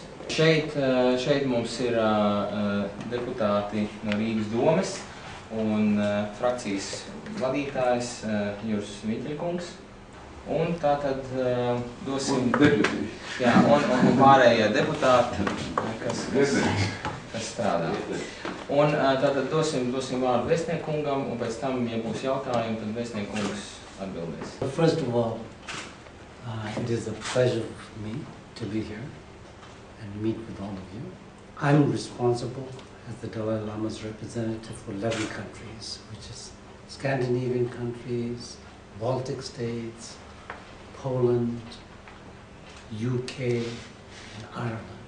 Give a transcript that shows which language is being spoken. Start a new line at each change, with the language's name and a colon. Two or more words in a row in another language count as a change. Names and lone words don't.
Latvian: Šeit mums ir deputāti no Rīgas Domes un frakcijas vadītājs Juris Viķeļkungs. Un tātad dosim... Jā, un pārējie deputāti, kas strādā. Un tātad dosim vārdu vēstniekungam, un pēc tam, ja būs jautājumi, tad vēstniekungs atbildēs.
English: First of all, it is a pleasure for me to be here and meet with all of you. I'm responsible as the Dalai Lama's representative for 11 countries, which is Scandinavian countries, Baltic states, Poland, UK, and Ireland.